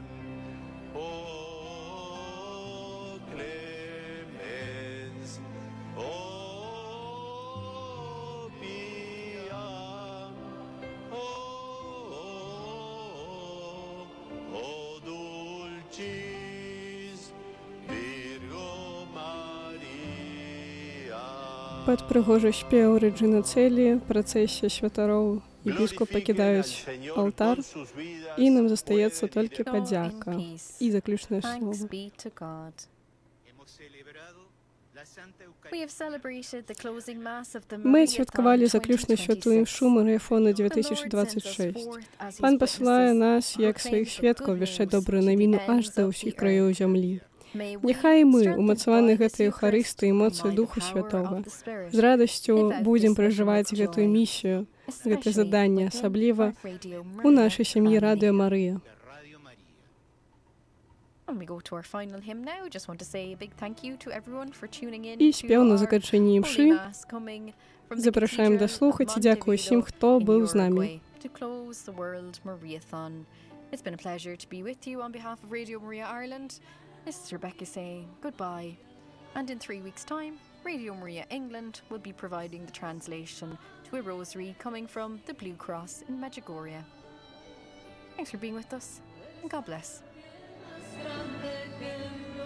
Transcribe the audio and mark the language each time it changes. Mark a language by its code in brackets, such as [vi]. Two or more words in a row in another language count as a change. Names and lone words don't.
[la] O clemens, o pia, o dulcis [be] Пад прыгожы спеў Рэджына Цэлі, працэсія святароў і біскуп пакідаюць алтар, і нам застаецца толькі [en] Go in [be] падзяка [en] peace. [be] і заключнае [en] Thanks [be] слово. [en] be to God. [es] Hemos celebrado la Santa [en] We have [es] Eucaristía. [en] celebrated the closing mass of the [be] Мы [en] Mariathon [be] адсвяткавалі заключную святую [en] 2026. [be] імшу Марыяфону [en] The Lord sends us [be] 2026. [en] forth as His [be] Пан пасылае [en] witnesses, [be] нас як [en] proclaim [be] сваіх [en] the [be] сведкаў [en] good [be] вяшчаць [en] news [be] добрую [en] to the [be] навіну [en] ends [be] аж да [en] of [be] ўсіх [en] the [be] краёў [en] earth. [be] зямлі. [en] May we, [be] Няхай мы, [en] strengthened [be] умацаваны [en] by this [be] гэтай [en] Eucharist [be] Еўхарыстыі эмоцыі [en] and by [be] Духу [en] the power [be] Святога, [en] of the Spirit, [be] з радасцю [en] live out [be] будзем [en] this mission [be] пражываць [en] with [be] гэтую [en] joy, [be] місію, гэтае [en] especially [be] заданне, [en] within [be] асабліва [en] our Radio [be] у [en] Maria [be] нашай сям'і [en] family. [be] Радыё Марыя. [es] de Radio María. [en] And we go to our final hymn now. Just want to say a big thank you to everyone for tuning in [be] І [en] to [be] спеў на [en] our [be] заканчэнні [en] Holy [be] імшы. [en] Mass coming from the [be] Запрашаем [en] Cathedral [be] даслухаць і [en] of [be] дзякую усім, [en] Montevideo [be] хто [en] in [be] быў з намі. [en] Uruguay to close the World Mariathon. It's been a pleasure to be with you on behalf of Radio Maria Ireland. This is Rebecca saying goodbye. And in 3 weeks' time, Radio Maria England will be providing the translation to a rosary coming from the Blue Cross in Medjugorje. Thanks for being with us, and God bless. [es] grande que